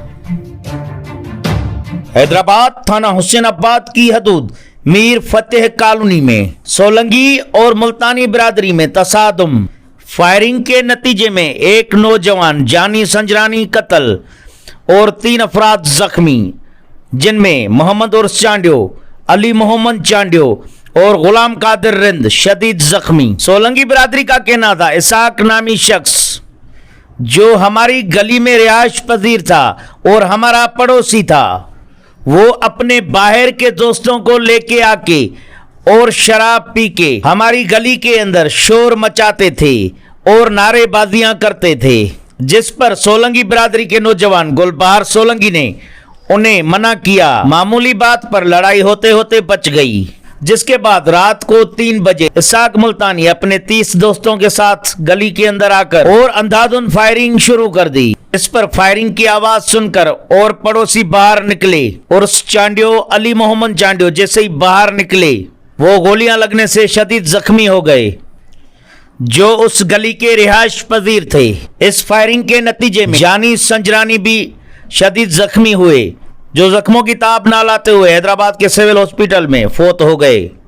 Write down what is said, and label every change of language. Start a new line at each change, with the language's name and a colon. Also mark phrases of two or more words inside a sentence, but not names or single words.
Urdu: حیدرآباد تھانہ حسین آباد کی حدود میر فتح کالونی میں سولنگی اور ملتانی برادری میں تصادم. فائرنگ کے نتیجے میں ایک نوجوان جانی سنجرانی قتل اور 3 افراد زخمی، جن میں محمد عرس چانڈیو، علی محمد چانڈیو اور غلام قادر رند شدید زخمی. سولنگی برادری کا کہنا تھا اسحاق نامی شخص جو ہماری گلی میں رہائش پذیر تھا اور ہمارا پڑوسی تھا، وہ اپنے باہر کے دوستوں کو لیکے آکے اور شراب پی کے ہماری گلی کے اندر شور مچاتے تھے اور نعرے بازیاں کرتے تھے، جس پر سولنگی برادری کے نوجوان گل بہار سولنگی نے انہیں منع کیا. معمولی بات پر لڑائی ہوتے ہوتے بچ گئی، جس کے بعد رات کو 3 بجے اسحاق ملتانی اپنے 30 دوستوں کے ساتھ گلی کے اندر آکر اور اندھادھند فائرنگ شروع کر دی. اس پر فائرنگ کی آواز سن کر اور پڑوسی باہر نکلے اور اس چانڈیو علی محمد چانڈیو جیسے ہی باہر نکلے وہ گولیاں لگنے سے شدید زخمی ہو گئے، جو اس گلی کے رہائش پذیر تھے. اس فائرنگ کے نتیجے میں جانی سنجرانی بھی شدید زخمی ہوئے، جو زخموں کی تاب نہ لاتے ہوئے حیدرآباد کے سول ہاسپٹل میں فوت ہو گئے.